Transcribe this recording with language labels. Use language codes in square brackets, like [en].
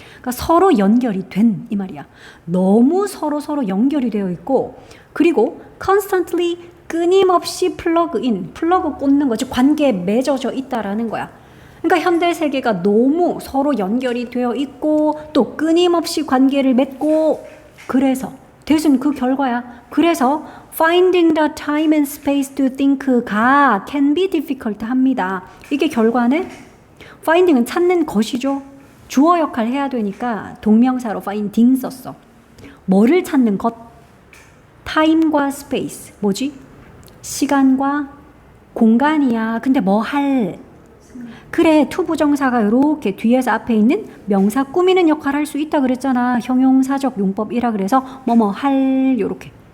[ko] 그러니까 서로 연결이 된 이 말이야. 너무 서로 연결이 되어 있고 그리고 constantly 끊임없이 플러그 꽂는 거지. 관계에 맺어져 있다라는 거야. 그러니까 현대 세계가 너무 서로 연결이 되어 있고 또 끊임없이 관계를 맺고 그래서 대신 그 결과야. [en] 그래서 finding the time and space to think가 can be difficult [ko] 합니다. 이게 결과네. finding은 찾는 것이죠. 주어 역할 해야 되니까 동명사로 finding 썼어. 뭐를 찾는 것? time과 space. 뭐지? 시간과 공간이야. 근데 뭐 할? 그래, 투부정사가 이렇게 뒤에서 앞에 있는 명사 꾸미는 역할을 할 수 있다 그랬잖아. 형용사적 용법이라 그래서 뭐뭐 할 요렇게.